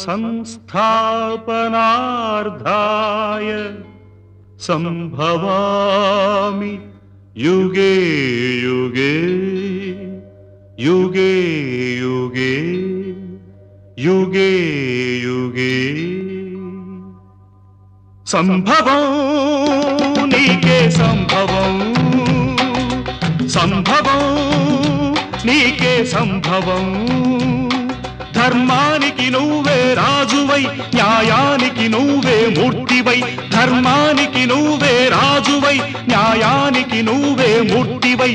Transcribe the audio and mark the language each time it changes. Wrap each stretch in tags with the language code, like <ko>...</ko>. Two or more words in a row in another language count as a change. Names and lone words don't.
<sa>संस्थापनार्थाय संभवामि युगे युगे युगे युगे युगे युगे</sa> <te>సంభవం నీకే సంభవం, సంభవం నీకే సంభవం. ధర్మానికి నువ్వే రాజువై, న్యాయానికి నువ్వే మూర్తివై. ధర్మానికి నువ్వే రాజువై, న్యాయానికి నువ్వే మూర్తివై.</te>